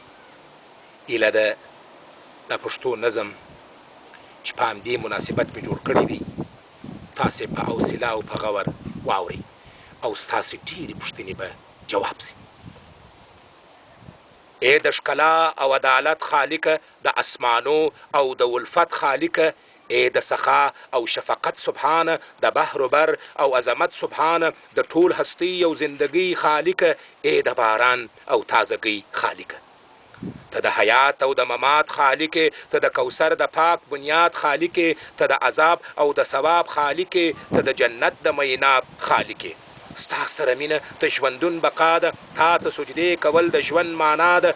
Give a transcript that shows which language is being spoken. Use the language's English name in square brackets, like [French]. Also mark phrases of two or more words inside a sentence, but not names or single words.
[Pashto] ایله ده د پښتو نظم چې په همدې مناسبت مې جوړ کړی دی، تاسې په حوصله او په غور واورئ او ستاسې ډېرې پوښتنې به جواب شي. ای د ښکلا او عدالت خالقه، د اسمانو او د ولفت خالقه، ای د سخا او شفقت سبحانه، د بحر و بر او عظمت سبحانه، د ټول هستی او زندگی خالقه، ای د باران او تازگی خالقه. ته د حیات او د ممات خالقه، ته د کوثر د پاک بنیاد خالقه، ته د عذاب او د ثواب خالقه، ته د جنت د میناب خالقه. ستا سره مینه د ژوندون بقا ده، تا ته سجدې کول د ژوند معنا ده.